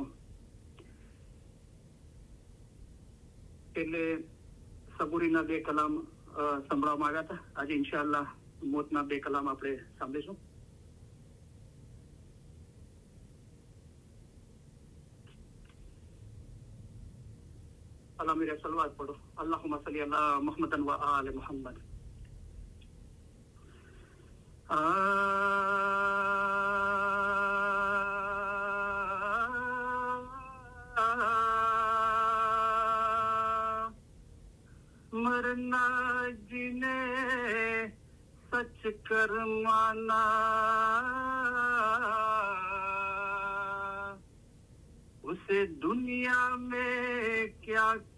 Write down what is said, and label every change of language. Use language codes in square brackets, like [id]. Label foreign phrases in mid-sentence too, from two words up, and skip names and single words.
[gu] એટલે સબુરીના 2 કલામ સંભળાવવામાં આવ્યા હતા આજે ઇન્શાઅલ્લાહ મોતના 2 કલામ આપણે સાંભળીશું [hi] अल्लाह मेरे सलवात पढ़ो [ar] اللهم صل على محمد وآل محمد [hi] मरना जिने सच कर माना उसे दुनिया में क्या